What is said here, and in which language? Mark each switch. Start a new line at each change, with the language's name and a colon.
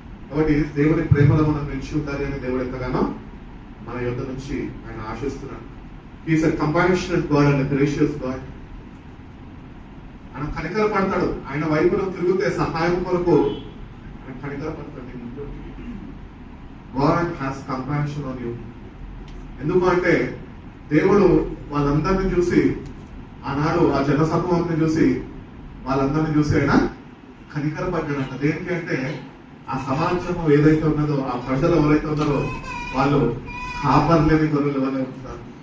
Telugu: కాబట్టి దేవుని ప్రేమలో మనం నిలిచి ఉండాలి అని దేవుడు ఎంతగానో మన యొద్ద నుంచి ఆయన ఆశిస్తున్నాడు.
English: Is a compassionate God and gracious God.
Telugu: ఆయన కనికర పడతాడు. ఆయన వైపును తిరిగితే సహాయం కొరకు ఆయన కనికర పడతాడు.
English: God has compassion on you.
Telugu: ఎందుకు అంటే దేవుడు వాళ్ళందరినీ చూసి, ఆనాడు ఆ జనసమూహాన్ని చూసి, వాళ్ళందరినీ చూసి ఆయన కనికరపడ్డాడంట. దేనికి అంటే ఆ సమాజం ఏదైతే ఉన్నదో, ఆ ప్రజలు ఎవరైతే ఉన్నారో వాళ్ళు కాపర్లేని గొర్రెలు ఎవరైతే ఉంటారు.